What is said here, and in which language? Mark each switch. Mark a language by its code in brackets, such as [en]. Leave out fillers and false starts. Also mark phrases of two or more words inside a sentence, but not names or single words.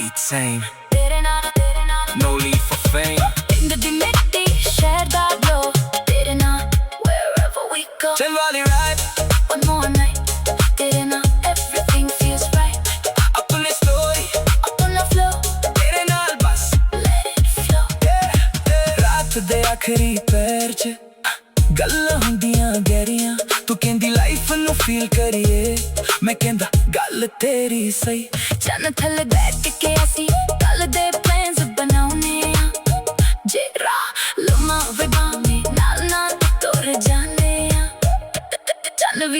[en] same. [pa] ਤੇਰੇ ਨਾਲ [en] No need for fame. [pa] ਪਿੰਡ ਦੀ ਮਿੱਟੀ ਸ਼ਹਿਰ ਦਾ glow ਤੇਰੇ ਨਾਲ [en] wherever we go [pa] ਚੱਲ ਵਾਲੀ ride, [en] one more night [pa] ਤੇਰੇ ਨਾਲ [en] everything feels right [pa] ਆਪਣੀ story, ਆਪਣਾ flow ਤੇਰੇ ਨਾਲ ਬਸ [en] let it flow [pa] ਰਾਤ ਦੇ ਆਖਰੀ ਪੈਰ 'ਚ ਗੱਲਾਂ ਹੁੰਦੀਆਂ ਗਹਿਰੀਆਂ ਤੂੰ ਕਹਿੰਦੀ ਲਾਈਫ ਨੂੰ ਫੀਲ ਕਰੀਏ ਮੈਂ ਕਹਿੰਦਾ ਗੱਲ ਤੇਰੀ ਸਹੀ ਚੰਨ ਥੱਲੇ ਬੈਠ ਕੇ ਅਸੀਂ ਕੱਲ ਦੇ plans ਬਣਾਉਨੇ ਆ ਜੇ ਰਾਹ ਲੰਮਾ ਬਾਵੇਂ ਨਾਲ ਨਾਲ ਤੁਰ ਜਾਂਦੇ ਆ ਚੰਨ ਵੀ